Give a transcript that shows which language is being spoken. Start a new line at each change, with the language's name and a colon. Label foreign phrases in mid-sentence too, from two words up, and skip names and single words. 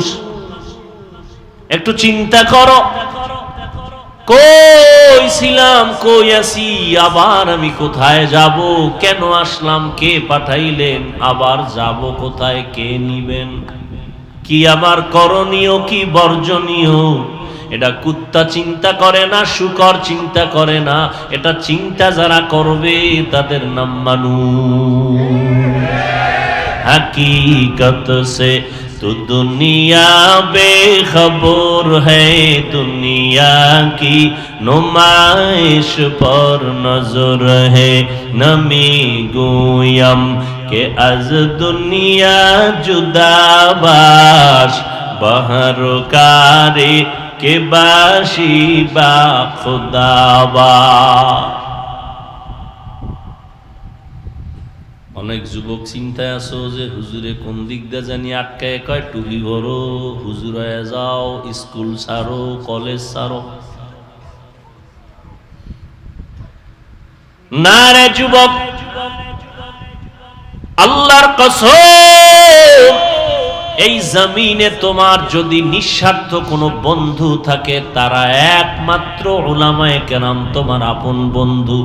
Bangla: একটু চিন্তা করো, কই ছিলাম, কই আছি, আবার আমি কোথায় যাব, কেন আসলাম, কে পাঠাইলেন, আবার যাব কোথায়, কে নিবেন, কি আমার করণীয়, কি বর্জনীয়। এটা কুত্তা চিন্তা করে না, শুকর চিন্তা করে না। এটা চিন্তা যারা করবে তাদের নাম মানুষ।
Hindi: हकीकत से तो दुनिया बेखबर है, दुनिया की नुमाइश पर नजर है।
Persian: نمی‌گویم که از دنیا جدا باش، بهر کاری که باشی با خدا با.
Bangla: অনেক যুবক চিন্তায় আছো যে হুজুরে কোন দিক দিয়ে জানি আটকায়, কয় টুপি ভরো, হুজুর হয়ে যাও, স্কুল ছাড়ো, কলেজ ছাড়ো। না রে যুবক, আল্লাহর কসম, এই জমিনে তোমার যদি নিঃস্বার্থ কোনো বন্ধু থাকে, তারা একমাত্র উলামায়ে কেরাম তোমার আপন বন্ধু।